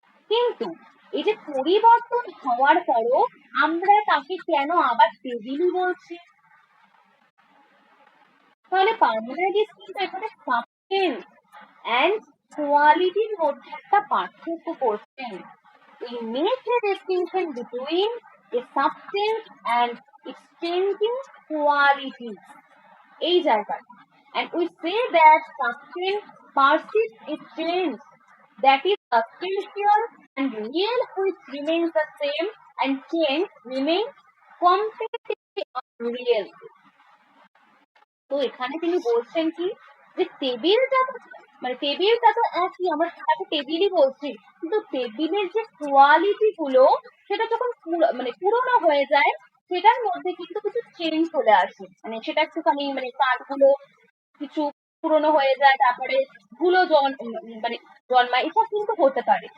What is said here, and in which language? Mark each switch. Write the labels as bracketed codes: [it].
[bn] কিন্তু এই যে পরিবর্তন হওয়ার পরও আমরা তাকে কেন আবার টেবিলই বলছি? তাহলে পার্মেনাডিস কিন্তু এখানে সাবস্টেন্স অ্যান্ড কোয়ালিটির মধ্যে একটা পার্থক্য করছেন। [en] We make a distinction between a substance and its changing qualities. [bn] এই জায়গায়, [en] and we say that substance persists its change, that is substantial and real, which remains the same, and change remains completely unreal. [bn] তো এখানে তিনি বলছেন কি যে টেবিলটা, মানে টেবিলটা তো একই, আমরা তাকে টেবিলই বলছি, কিন্তু টেবিলের যে কোয়ালিটি গুলো সেটা যখন মানে পুরোনো হয়ে যায়, সেটার মধ্যে কিন্তু কিছু চেঞ্জ চলে আসে। মানে সেটা একটুখানি মানে কাঠগুলো কিছু পুরোনো হয়ে যায়, তারপরে ধুলো মানে জন্মায়, এসব কিন্তু হতে পারে।